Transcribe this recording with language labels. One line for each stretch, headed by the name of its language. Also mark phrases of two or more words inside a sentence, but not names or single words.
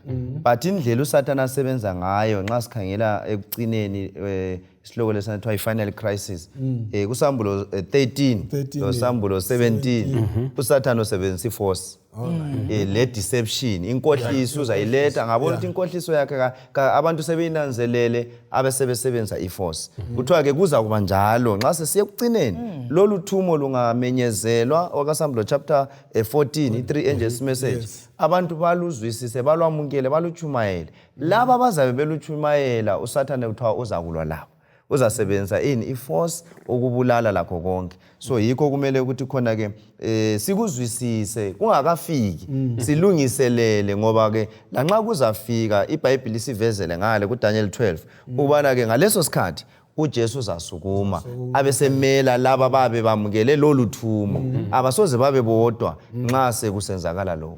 North Ndebele: But indlela uSathane asebenza ngayo nxa sikhangela ekucineni isihloko lesithiwa i-
English: final crisis
North Ndebele: kusambulo 13 nosambulo 17 uSathane usebenzisa iforce. Le deception inkohliso uzayiletha ngabona ukuthi inkohliso yakhe abantu sebeyinanzelele abesebenza iforce. Kuthiwa ke kuza kuba njalo nxa sesiye ekucineni lolu thumo lungamenyezelwa okasambulo chapter 14 i3
English: angels message.
North Ndebele: Abantu baluzwisise balwamukele baluchumayele. Laba bazabe beluchumayela uSathane kuthiwa uzakulwa labo. Uzasebenza iforce ukubulala lakho konke. So yikho kumele ukuthi khona ke sikuzwisise kungakafiki silungiselele ngoba ke lanxa kuzafika iBhayibheli isivezele ngale kuDaniel 12 ubana ke ngaleso sikhathi uJesu uzasukuma abesemela laba babe bamukele lolu thumo abasoze babe bodwa nxa sekusenzakala lokho.